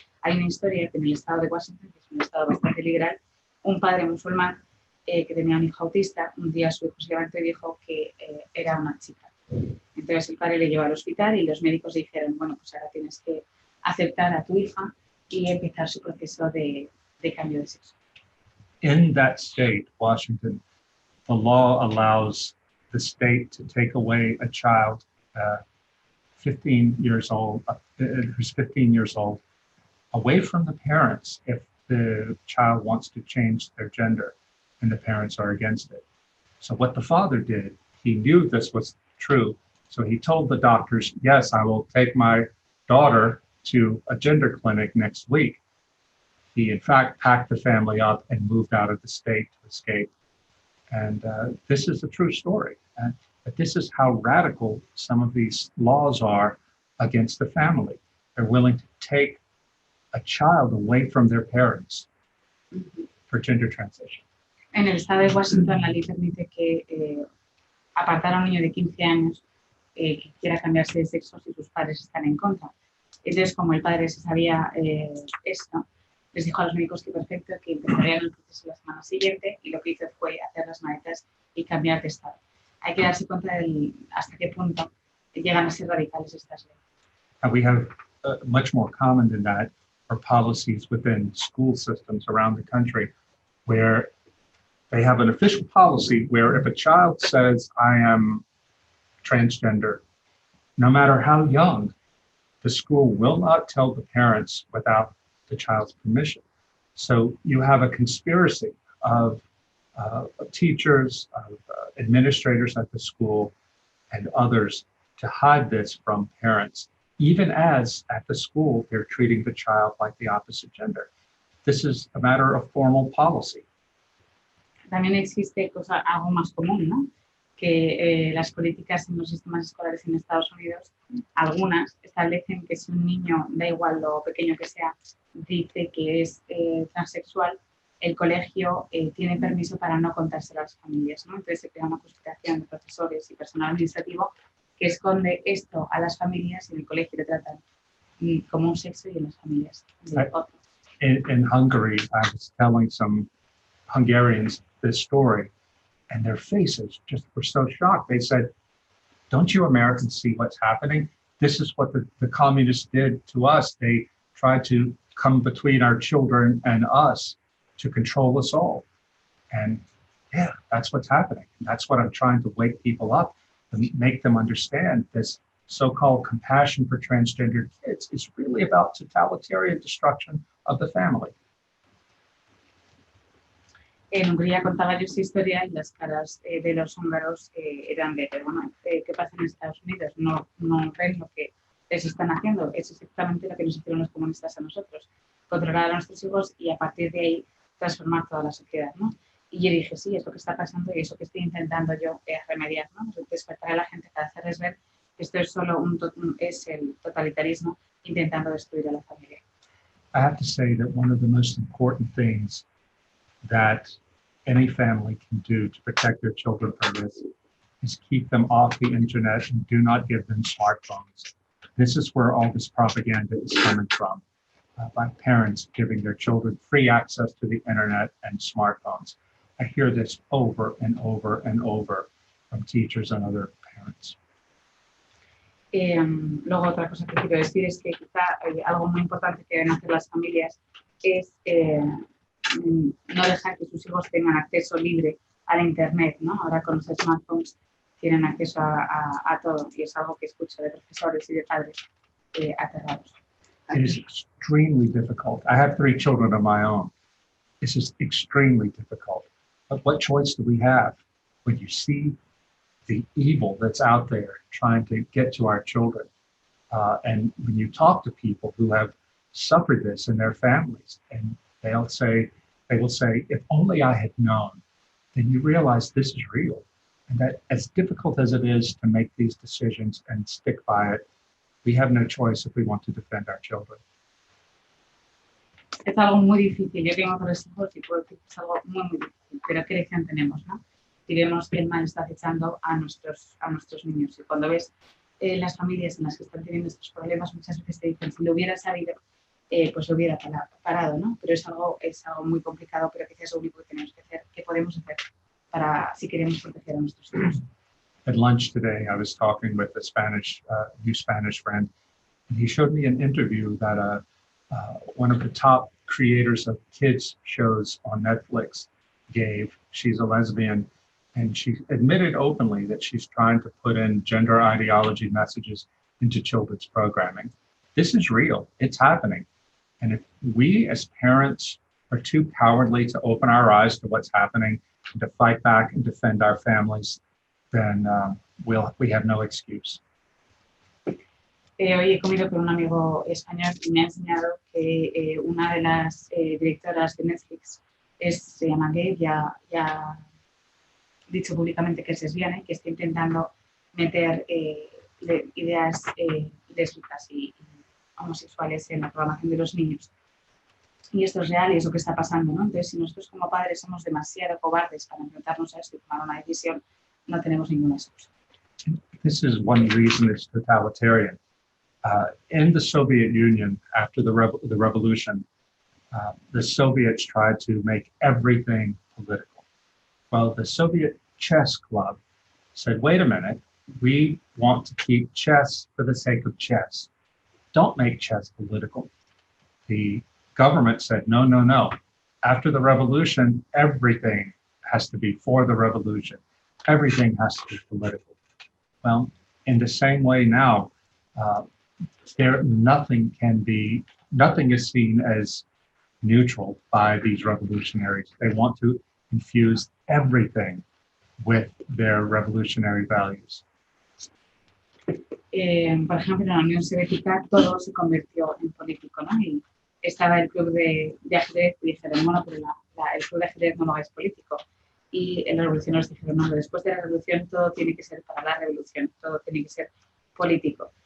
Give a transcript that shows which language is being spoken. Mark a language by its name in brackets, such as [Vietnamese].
[Spanish] Hay una historia que en el estado de Washington, que es un estado bastante liberal, un padre musulmán que tenía un hijo autista, un día su hijo se levantó y dijo que era una chica. Entonces el padre le llevó al hospital y los médicos le dijeron, bueno, pues ahora tienes que aceptar a tu hija y empezar su proceso de cambio de sexo. [English] In that state, Washington, the law allows the state to take away a child 15 years old, who's 15 years old, away from the parents if the child wants to change their gender and the parents are against it. So what the father did, he knew this was true. So he told the doctors, yes, I will take my daughter to a gender clinic next week. He, in fact, packed the family up and moved out of the state to escape. And this is a true story. But this is how radical some of these laws are against the family. They're willing to take a child away from their parents for gender transition. [Spanish] En el estado de Washington, la ley permite que apartar a un niño de 15 años que quiera cambiarse de sexo si sus padres están en contra. Entonces, como el padre se sabía esto, les dijo a los médicos que perfecto, que empezarían el proceso la semana siguiente, y lo que hizo fue hacer las maletas y cambiar de estado. Hay que darse cuenta hasta qué punto llegan a ser radicales estas leyes. [English] And we have much more common than that are policies within school systems around the country where they have an official policy where if a child says, I am transgender, no matter how young, the school will not tell the parents without the child's permission. So you have a conspiracy of teachers, of administrators at the school, and others to hide this from parents, even as at the school they're treating the child like the opposite gender. This is a matter of formal policy. [Spanish] También existe algo más común, ¿no? Que las políticas en los sistemas escolares en Estados Unidos, algunas establecen que si un niño, da igual lo pequeño que sea, dice que es transexual, el colegio tiene permiso para no contárselo a las familias, ¿no? Entonces se crea una conspiración de profesores y personal administrativo que esconde esto a las familias y en el colegio le tratan como un sexo y en las familias de otro. [English] In Hungary, I was telling some Hungarians this story, and their faces just were so shocked. They said, don't you Americans see what's happening? This is what the communists did to us. They tried to come between our children and us to control us all. And yeah, that's what's happening. That's what I'm trying to wake people up and make them understand. This so-called compassion for transgender kids is really about totalitarian destruction of the family. [Spanish] En Hungría contaba yo esta historia y las caras de los húngaros eran de, bueno, ¿qué pasa en Estados Unidos? No ven lo que les están haciendo. Es exactamente lo que nos hicieron los comunistas a nosotros. Controlar a nuestros hijos y a partir de ahí transformar toda la sociedad, ¿no? Y yo dije, sí, es lo que está pasando y eso que estoy intentando yo remediar, ¿no? Despertar a la gente para hacerles ver que esto es solo es el totalitarismo intentando destruir a la familia. [English] I have to say that one of the most important things that any family can do to protect their children from this is keep them off the internet and do not give them smartphones. This is where all this propaganda is coming from, by parents giving their children free access to the internet and smartphones. I hear this over and over and over from teachers and other parents. [Spanish] Luego otra cosa que quiero decir es que quizá algo muy importante que deben hacer las familias es no dejar que sus hijos tengan acceso libre a la internet, ¿no? Ahora con los smartphones tienen acceso a todo y es algo que escucho de profesores y de padres aterrados. [English] It is extremely difficult. I have 3 children of my own. This is extremely difficult. But what choice do we have when you see the evil that's out there trying to get to our children? And when you talk to people who have suffered this in their families, and they will say, if only I had known, then you realize this is real. And that as difficult as it is to make these decisions and stick by it, we have no choice if we want to defend our children. [Spanish] Es algo muy difícil. Yo tengo 3 hijos y puedo decir que es algo muy, muy difícil. Pero ¿qué elección tenemos, no? Si vemos que el mal está acechando a nuestros niños. Y cuando ves las familias en las que están teniendo estos problemas, muchas veces te dicen, si lo hubiera sabido, pues lo hubiera parado, ¿no? Pero es algo muy complicado, pero quizás es lo único que tenemos que hacer, que podemos hacer para si queremos proteger a nuestros hijos. [English] At lunch today, I was talking with a new Spanish friend, and he showed me an interview that one of the top creators of kids shows on Netflix gave. She's a lesbian, and she admitted openly that she's trying to put in gender ideology messages into children's programming. This is real. It's happening. And if we as parents are too cowardly to open our eyes to what's happening and to fight back and defend our families, then we have no excuse. [Spanish] Hoy he comido con un amigo español y me ha enseñado que una de las directoras de Netflix se llama Gabe, ya ha dicho públicamente que es lesbiana y que está intentando meter ideas lésbicas y homosexuales en la programación de los niños. Y esto es real y es lo que está pasando, ¿no? Entonces, si nosotros como padres somos demasiado cobardes para enfrentarnos a esto y tomar una decisión, no tenemos ninguna excusa. [English] This is one reason it's totalitarian. In the Soviet Union, after the revolution, the Soviets tried to make everything political. Well, the Soviet chess club said, wait a minute, we want to keep chess for the sake of chess. Don't make chess political. The government said, no, no, no. After the revolution, everything has to be for the revolution. Everything has to be political. Well, in the same way now, nothing is seen as neutral by these revolutionaries. They want to infuse everything with their revolutionary values. [Spanish] Por ejemplo, en la Unión Soviética todo se convirtió en político, ¿no? Y estaba el club de ajedrez y dijeron, bueno, pero el club de ajedrez no es político. Y los revolucionarios dijeron, no, después de la revolución todo tiene que ser para la revolución, todo tiene que ser político.